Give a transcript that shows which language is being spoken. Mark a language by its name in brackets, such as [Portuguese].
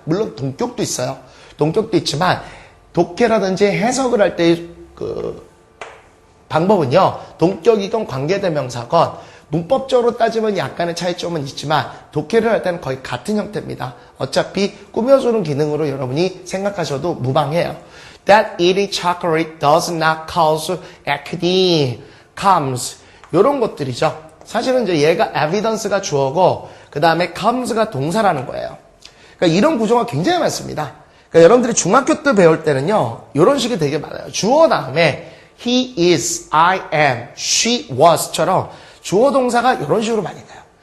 [Korean] 물론 동격도 있어요. 동격도 있지만 독해라든지 해석을 할 때 방법은요. 동격이건 관계대명사건 문법적으로 따지면 약간의 차이점은 있지만 독해를 할 때는 거의 같은 형태입니다. 어차피 꾸며주는 기능으로 여러분이 생각하셔도 무방해요. [English] That eating chocolate does not cause acne, comes [Korean] 이런 것들이죠. 사실은 이제 얘가 evidence가 주어고 그 다음에 comes가 동사라는 거예요. 그러니까 이런 구조가 굉장히 많습니다. 그러니까 여러분들이 중학교 때 배울 때는요. 이런 식이 되게 많아요. 주어 다음에 he is, I am, she was처럼 주어 동사가 이런 식으로 많이 나요.